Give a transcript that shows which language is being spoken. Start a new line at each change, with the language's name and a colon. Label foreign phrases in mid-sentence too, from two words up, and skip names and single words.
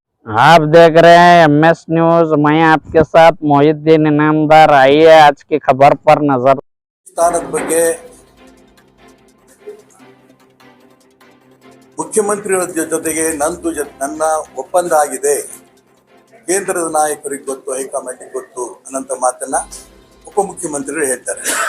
Hindi: आप देख रहे हैं MS न्यूज। मैं आपके साथ मोहिद्दीन इनामदार। आइए आज की खबर पर नजर।
Kannada: ಸ್ಥಾನದ ಬಗ್ಗೆ ಮುಖ್ಯಮಂತ್ರಿಗಳ ಜೊತೆಗೆ ನನ್ನ ಒಪ್ಪಂದ ಆಗಿದೆ, ಕೇಂದ್ರದ ನಾಯಕರಿಗೆ ಗೊತ್ತು, ಹೈಕಮಾಂಡಿಗೆ ಗೊತ್ತು ಅನ್ನಂತ ಮಾತನ್ನ ಉಪಮುಖ್ಯಮಂತ್ರಿಗಳು ಹೇಳ್ತಾರೆ.